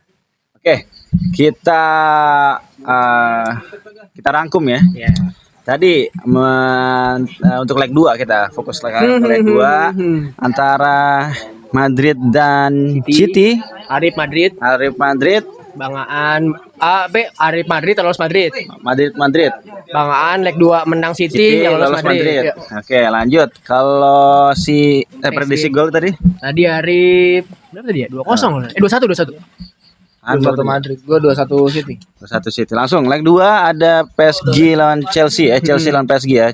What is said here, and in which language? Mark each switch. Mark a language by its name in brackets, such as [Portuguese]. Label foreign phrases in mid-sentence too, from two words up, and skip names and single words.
[Indonesian] Oke, kita rangkum ya. Iya. Tadi untuk leg 2 kita fokus ke leg 2 antara Madrid dan City. Arif Madrid, Bangaan Arif Madrid terus Madrid. Madrid. Bangaan leg 2 menang City, yang lolos Madrid. Oke, lanjut. Kalau si prediksi gol tadi? Tadi Arif berapa tadi ya? 2-0. 2-1. 2-1 Madrid, gue 2-1 City. 2-1 City. Langsung leg 2 ada PSG lawan Chelsea Chelsea lawan PSG ya.